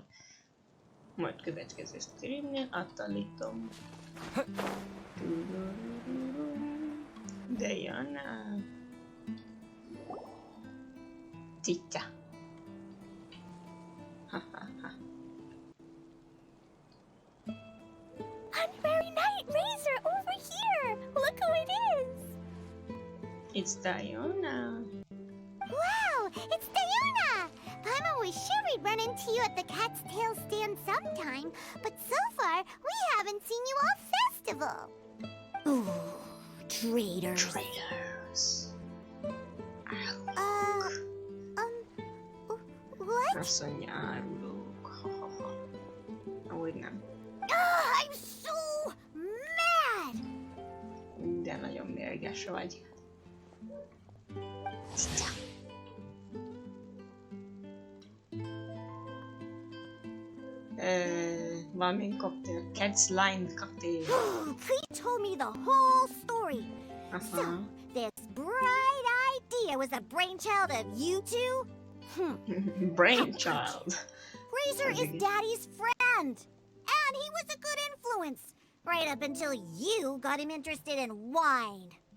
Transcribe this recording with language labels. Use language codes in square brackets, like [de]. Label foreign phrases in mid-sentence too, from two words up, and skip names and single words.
[hu] Majd következő streamnél átállítom. De jön a cica. [en] Honorary Knight Razor over here! Look who it is! It's Diana. Wow, it's Diana! I'm always sure we'd run into you at the Cat's Tail stand sometime, but so far, we haven't seen you all festival. Ooh, traitors. Traitors. What? [hu] Azt mondja, árulók. Ahogy nem. [en] I'm so mad! [hu] De nagyon mérges vagy. Valami cocktail. [en] Cat's Line cocktail. He told me the whole story. So, this bright idea was a brainchild of you two? Brainchild. Razor is Daddy's friend. And he was a good influence. Right up until you got him interested in wine.